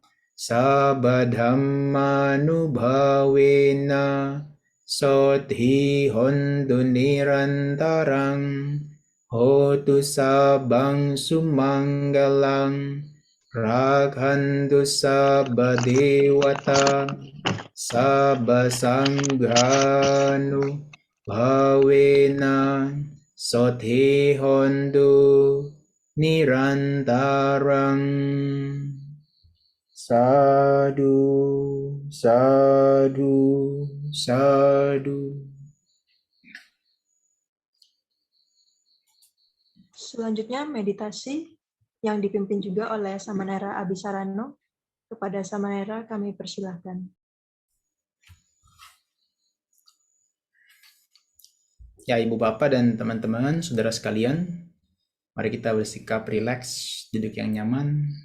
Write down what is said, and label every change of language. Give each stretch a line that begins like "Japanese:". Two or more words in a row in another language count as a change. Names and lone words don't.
Pali: sabadhammanubhavena soti hontu nirantarang hotu sabang sumanggalang rakhantu sabadewata sabasanghanu bhavena soti hontu nirantarang. Sadu, sadu, sadu.
Indonesian: Selanjutnya meditasi yang dipimpin juga oleh Samanera Abhisarano. Kepada Samanera kami persilahkan. Ya, Ibu Bapak dan teman-teman, saudara sekalian, mari kita bersikap rileks, duduk yang nyaman.